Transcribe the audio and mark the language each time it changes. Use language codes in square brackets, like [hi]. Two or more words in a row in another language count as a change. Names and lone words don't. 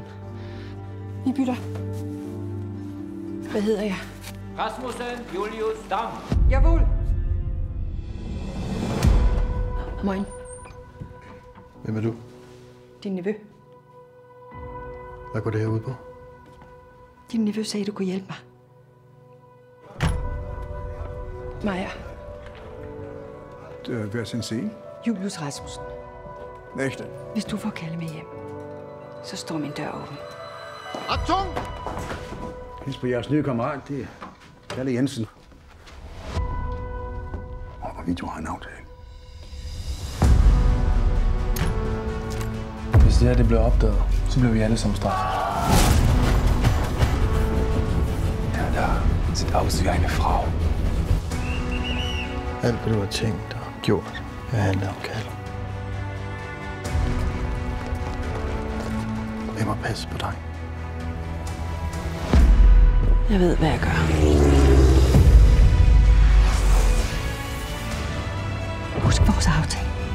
[da] Vi bytter. Hvad hedder jeg? Rasmussen Julius Dam. [de] Jawohl. Moin. [da] Hvem er du? Din nevø. Hvad går det her ud på? Din nevø sagde, du kunne hjælpe mig. Meyer. [de] Wer sind Sie? [da] Julius Rasmussen. Næste. Hvis du får kalde med hjem, så står min dør åben. [de] Achtung! [da] Hils på jeres nye kammerat, det er Kalle Jensen. Og hvorvidt du har en aftale. Hvis det her det blev opdaget, så blev vi alle sammen straffet. [de] Ja, der sieht aus wie eine Frau. [da] Alt, hvad du har tænkt og gjort, vil handle om Kalle. Jeg må passe på dig. Jeg ved, hvad jeg gør. Husk vores aftale.